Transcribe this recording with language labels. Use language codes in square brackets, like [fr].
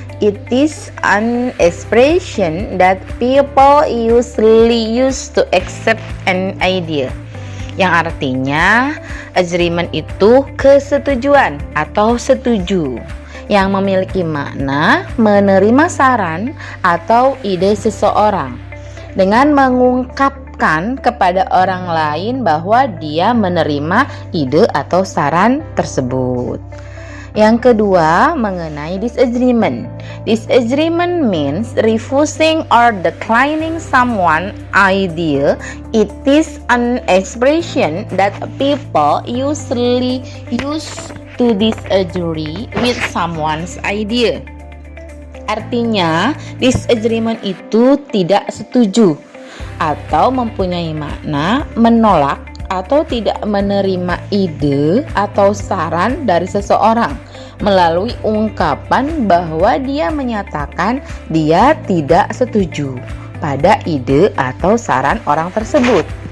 [en] It is an expression that people usually use to accept an idea. [id] Yang artinya, agreement itu kesetujuan atau setuju, yang memiliki makna menerima saran atau ide seseorang dengan mengungkapkan kepada orang lain bahwa dia menerima ide atau saran tersebut. Yang kedua, mengenai disagreement. [en] Disagreement means refusing or declining someone's idea. It is an expression that people usually use to disagree with someone's idea. [id] Artinya, disagreement itu tidak setuju atau mempunyai makna menolak atau tidak menerima ide atau saran dari seseorang melalui ungkapan bahwa dia menyatakan dia tidak setuju pada ide atau saran orang tersebut.